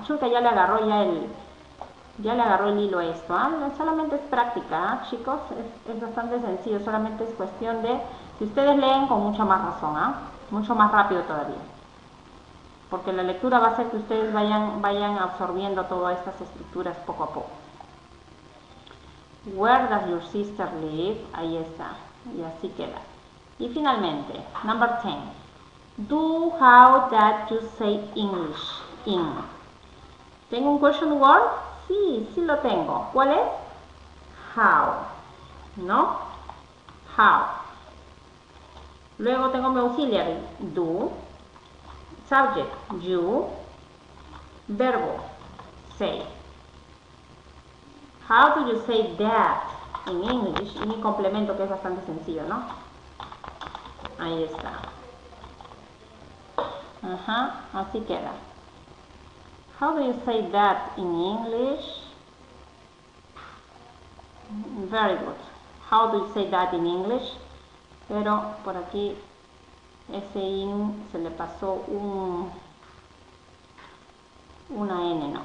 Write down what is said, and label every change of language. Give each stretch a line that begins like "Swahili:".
Spanish: Churka ya le agarró el hilo a esto. ¿Eh? Solamente es práctica, ¿eh? Chicos. Es bastante sencillo. Solamente es cuestión de, si ustedes leen con mucha más razón, ¿eh? Mucho más rápido todavía. Porque la lectura va a hacer que ustedes vayan absorbiendo todas estas estructuras poco a poco.
English: Where does your sister live?
Spanish: Ahí está. Y así queda. Y finalmente,
English: number 10. Do, how, that you say English.
Spanish: In. ¿Tengo un question word? Sí, sí lo tengo. ¿Cuál es? How. ¿No? How. Luego tengo mi auxiliary.
English: Do. Subject. You. Verbo. Say. How do you say that in English?
Spanish: Y mi complemento, que es bastante sencillo, ¿no? Ahí está. Ajá, así queda.
English: How do you say that in English? Very good. How do you say that in English?
Spanish: Pero por aquí ese in se le pasó una N, ¿no?